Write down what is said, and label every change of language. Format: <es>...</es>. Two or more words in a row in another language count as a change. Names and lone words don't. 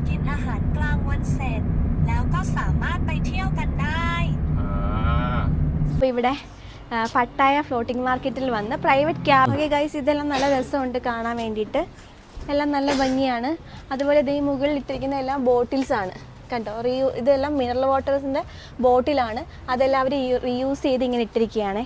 <th>อาหารกลางวันเสร็จแล้วก็สามารถไปเที่ยวกันได้</th> <ml>ഇവിടെ പട്ടായ ഫ്ലോട്ടിംഗ് മാർക്കറ്റിൽ വന്ന്</ml> <en>private cab. okay guys,</en> <ml>ഇതെല്ലാം നല്ല രസമുണ്ട് കാണാൻ വേണ്ടിയിട്ട്. എല്ലാം നല്ല ഭംഗിയാണ്. അതുപോലെ ഇത് ഈ മുകളിൽ ഇട്ടിരിക്കുന്ന എല്ലാം ബോട്ടിൽസ് ആണ് കണ്ടോ. ഇതെല്ലാം മിനറൽ വാട്ടേഴ്സിൻ്റെ ബോട്ടിലാണ്. അതെല്ലാം അവർ റീയൂസ് ചെയ്ത് ഇങ്ങനെ ഇട്ടിരിക്കുകയാണ്.</ml>